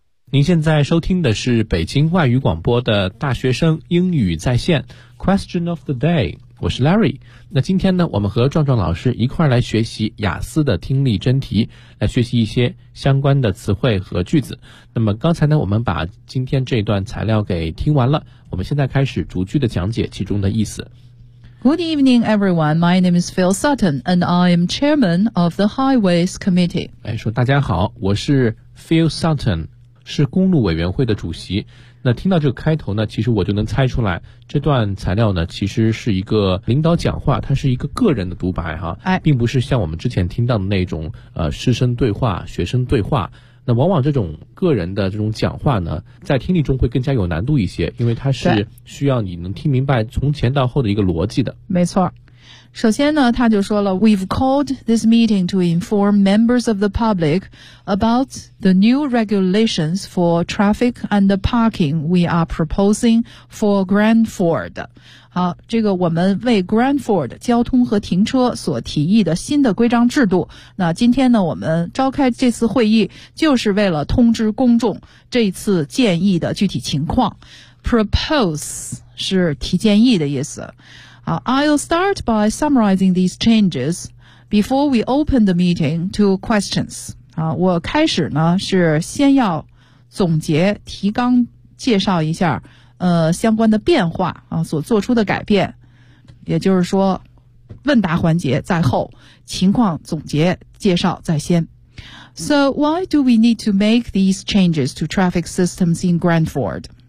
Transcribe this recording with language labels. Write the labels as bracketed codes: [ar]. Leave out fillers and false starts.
[zh] 您现在收听的是北京外语广播的大学生英语在线 Question of the day， 我是 Larry。那今天呢，我们和壮壮老师一块来学习雅思的听力真题，来学习一些相关的词汇和句子。那么刚才呢，我们把今天这段材料给听完了，我们现在开始逐句的讲解其中的意思。 [en] Good evening, everyone. My name is Phil Sutton, and I am chairman of the Highways Committee. [zh] 说大家好，我是 Phil Sutton, 是公路委员会的主席。那听到这个开头呢，其实我就能猜出来，这段材料呢，其实是一个领导讲话，它是一个个人的独白哈，并不是像我们之前听到的那种师生对话、学生对话。那往往这种个人的这种讲话呢，在听力中会更加有难度一些，因为它是需要你能听明白从前到后的一个逻辑的。没错。首先呢，他就说了 [en] We've called this meeting to inform members of the public about the new regulations for traffic and the parking we are proposing for Grandford. [zh] 好，这个我们为 Grandford 交通和停车所提议的新的规章制度，那今天呢，我们召开这次会议就是为了通知公众这次建议的具体情况。 Propose 是提建议的意思。 [en] I'll start by summarizing these changes before we open the meeting to questions. [zh] 我开始呢是先要总结提纲介绍一下相关的变化所做出的改变。也就是说问答环节在后，情况总结介绍在先。 [en] So why do we need to make these changes to traffic systems in Grandford?